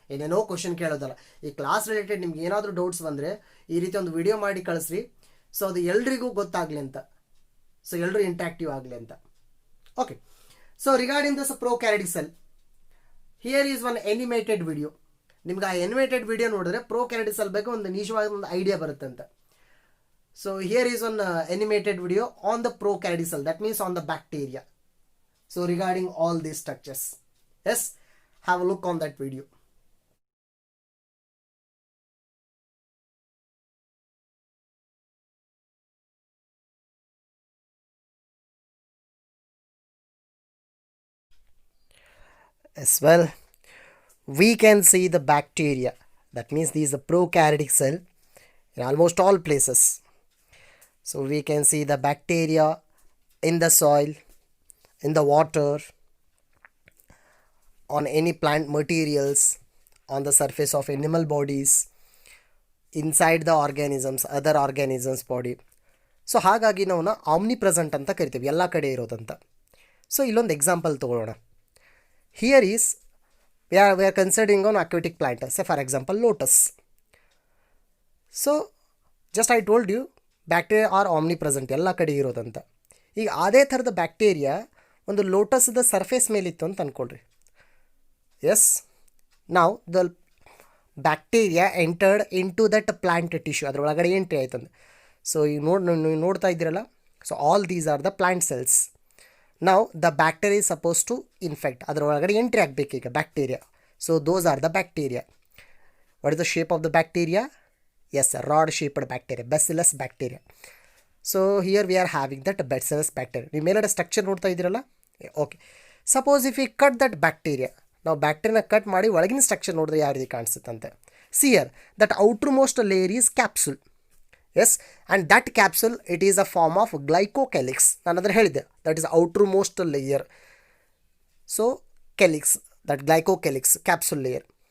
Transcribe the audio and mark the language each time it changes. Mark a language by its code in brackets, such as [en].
[kn] ಏನೇನೋ ಕ್ವಶನ್ ಕೇಳೋದಲ್ಲ. ಈ class related ನಿಮ್ಗೆ ಏನಾದರೂ ಡೌಟ್ಸ್ ಬಂದರೆ ಈ ರೀತಿ ಒಂದು ವಿಡಿಯೋ ಮಾಡಿ ಕಳಿಸ್ರಿ. ಸೊ ಅದು ಎಲ್ರಿಗೂ ಗೊತ್ತಾಗಲಿ ಅಂತ, ಸೊ ಎಲ್ಲರೂ ಇಂಟ್ರಾಕ್ಟಿವ್ ಆಗಲಿ ಅಂತ. [en] Okay, so regarding this prokaryotic cell, here is one animated video. [kn] ನಿಮ್ಗೆ ಆ ಎನಿಮೇಟೆಡ್ ವಿಡಿಯೋ ನೋಡಿದ್ರೆ ಪ್ರೊಕ್ಯಾರಿಯೋಟಿಕ್ ಸೆಲ್ ಬಗ್ಗೆ ಒಂದು ನಿಜವಾದ ಒಂದು ಐಡಿಯಾ ಬರುತ್ತೆ ಅಂತ. [en] So here is one animated video on the prokaryotic cell, that means on the bacteria. So regarding all these structures, yes, have a look on that video. As well, we can see the bacteria, that means these are prokaryotic cell in almost all places. So we can see the bacteria in the soil, in the water, on any plant materials, on the surface of animal bodies, inside the organisms, other organisms body. [kn] So ಹಾಗಾಗಿ ನಾವು Omni present ಅಂತ ಕರಿತೀವಿ, ಎಲ್ಲ ಕಡೆ ಇರೋದಂತ. So ಇಲ್ಲೊಂದು example ತೊಗೊಳ್ಳೋಣ. [en] Here is we are considering an aquatic plant, say for example lotus. So just I told you bacteria are omnipresent, [kn] ಎಲ್ಲ ಕಡೆ ಇರೋದಂತ. ಈಗ ಅದೇ ಥರದ ಬ್ಯಾಕ್ಟೀರಿಯಾ ಒಂದು ಲೋಟಸ್ದ ಸರ್ಫೇಸ್ ಮೇಲಿತ್ತು ಅಂತ ಅಂದ್ಕೊಳ್ರಿ. [en] yes, ನಾವು the bacteria entered into that plant tissue, [kn] ಅದರೊಳಗಡೆ ಎಂಟ್ರಿ ಆಯ್ತಂದು. ಸೊ ಈಗ ನೀವು ನೋಡ್ತಾ ಇದ್ದೀರಲ್ಲ, [en] So all these are the plant cells. ನಾವು the bacteria is suppose to infect, [kn] ಅದರೊಳಗಡೆ entry ಆಗಬೇಕೀಗ bacteria. [en] So those are the bacteria. What is the shape of the bacteria? Yes, a rod shaped bacteria, bacillus bacteria. So here we are having that bacillus bacteria. [kn] ನೀವು ಮೇಲ್ಗಡೆ structure ನೋಡ್ತಾ ಇದ್ದೀರಲ್ಲ, okay. [en] suppose if you cut that bacteria, [kn] ನಾವು ಬ್ಯಾಕ್ಟೀರಿಯಾನ cut ಮಾಡಿ ಒಳಗಿನ structure ನೋಡಿದ್ರೆ ಯಾವ ರೀತಿ ಕಾಣಿಸುತ್ತಂತೆ. [en] See here that outermost layer is capsule. Yes, and that capsule it is a form of glycocalyx. [kn] ನಾನು ಅದನ್ನು ಹೇಳಿದೆ, [en] That is outermost layer. So calyx, that glycocalyx capsule layer.